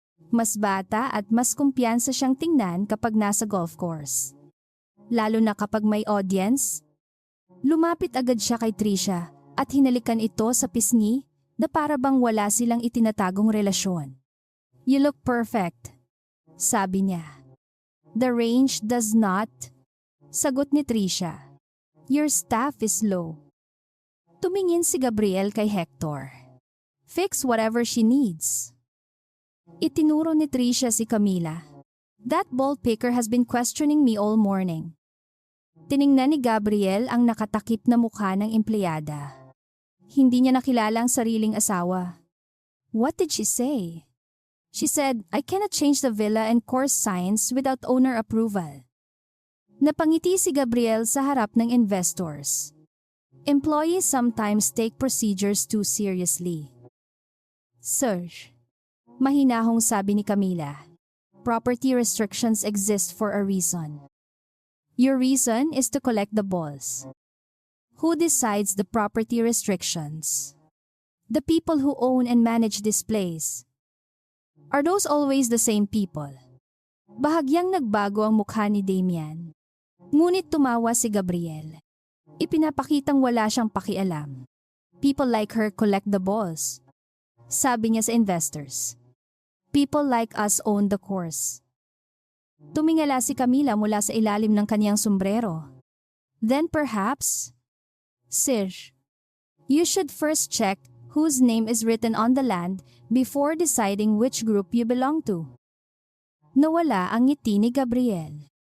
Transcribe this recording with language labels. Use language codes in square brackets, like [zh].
[tl] Mas bata at mas kumpiyansa siyang tingnan kapag nasa golf course. Lalo na kapag may audience. Lumapit agad siya kay Trisha at hinalikan ito sa pisngi na para bang wala silang itinatagong relasyon. [en] You look perfect, [tl] sabi niya. [en] The range does not, [tl] sagot ni Trisha. [en] Your staff is low. [tl] Tumingin si Gabriel kay Hector. [en] Fix whatever she needs. [tl] Itinuro ni Trisha si Camila. [en] That ball picker has been questioning me all morning. [tl] Tiningnan ni Gabriel ang nakatakip na mukha ng empleyada. Hindi niya nakilala ang sariling asawa. [en] What did she say? She said, I cannot change the villa and course signs without owner approval. [tl] Napangiti si Gabriel sa harap ng investors. [en] Employees sometimes take procedures too seriously. Sir, [tl] mahinahong sabi ni Camila, [en] property restrictions exist for a reason. Your reason is to collect the balls. Who decides the property restrictions? The people who own and manage this place. Are those always the same people? [tl] Bahagyang nagbago ang mukha ni Damian. Ngunit tumawa si Gabriel. Ipinapakitang wala siyang pakialam. [en] People like her collect the balls. [tl] Sabi niya sa investors. [en] People like us own the course. [tl] Tumingala si Camila mula sa ilalim ng kaniyang sombrero. [en] Then perhaps, Sir, you should first check whose name is written on the land before deciding which group you belong to. [tl] Nawala ang ngiti ni Gabriel.